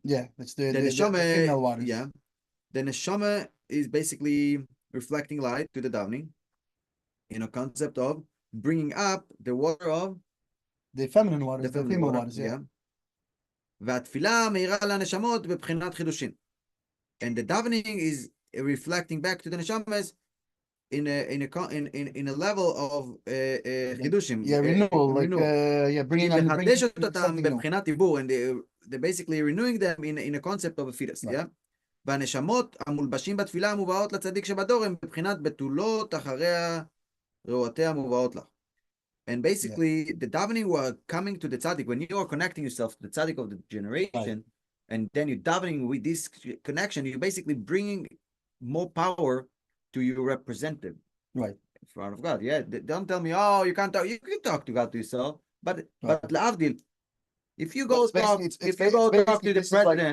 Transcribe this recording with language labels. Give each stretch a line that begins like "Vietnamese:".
English: Yeah, it's the female waters. Yeah. The neshama is basically reflecting light to the davening in a concept of bringing up the water of the feminine waters, the female waters,
Hebrew: והתפילה מאירה לנשמות בבחינת חידושין.
English: And the davening is reflecting back to the neshamas in a level of חידושים. Renewal, bringing
Hebrew: לחדש אותם בבחינת עיבור,
English: and they're basically renewing them in a concept of a fetus,
Hebrew: והנשמות המולבשים בתפילה המובאות לצדיק שבדור הם בבחינת בתולות אחריה רעותיה מובאות לך.
English: And basically, the davening were coming to the tzaddik. When you are connecting yourself to the tzaddik of the generation, and then you're davening with this connection, you're basically bringing more power to your representative. Right. In front of God. Yeah. Don't tell me, oh, you can't talk. You can talk to God to yourself. But la'avdil, if you go talk to the president,